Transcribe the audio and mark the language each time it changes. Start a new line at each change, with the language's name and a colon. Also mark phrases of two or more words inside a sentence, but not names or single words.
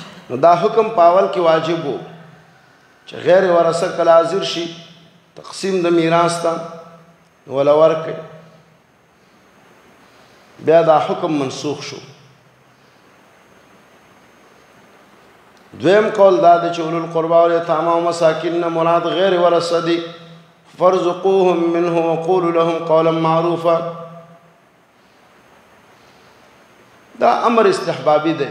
Pashto: نو دا حکم پاول کې واجب وو چې غیر ورثه کله حاضر شي تقسیم د میراث ته ولا ورکړي، بیا دا حکم منسوخ شو. دویم قول دا دی چې
Arabic: اولو القربا والیتامی و مساکین
Pashto: نه مراد غیر ورثه دي.
Arabic: فارزقوهم منه وقولوا لهم قولا معروفا.
Pashto: دا امر استحبابي دی.